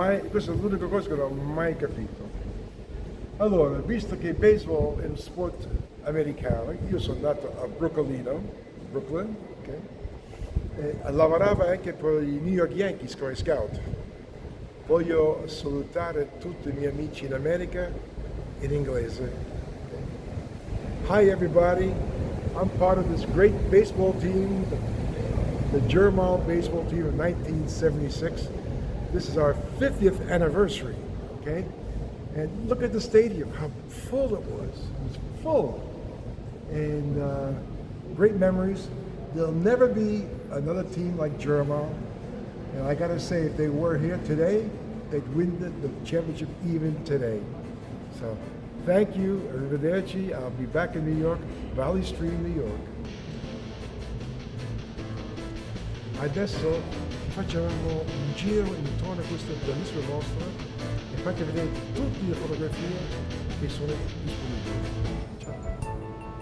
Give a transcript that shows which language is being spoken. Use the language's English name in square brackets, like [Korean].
[Italian] Questa è l'unica cosa che non ho mai capito. Allora, visto che il baseball è un sport americano, io sono nato a Brooklyn, okay? Lavoravo anche per i New York Yankees come scout. Voglio salutare tutti i miei amici in America in inglese. [English] Hi everybody, I'm part of this great baseball team, the German baseball team of 1976. This is our 50th anniversary, okay? And look at the stadium, how full it was. It was full. And great memories. There'll never be another team like German. And I gotta say, if they were here today, they'd win the championship even today. So, thank you, arrivederci. I'll be back in New York, Valley Stream, New York. [Italian] Adesso facciamo un giro intorno a questa bellissima mostra e faccio vedere tutte le fotografie che sono disponibili. Ciao.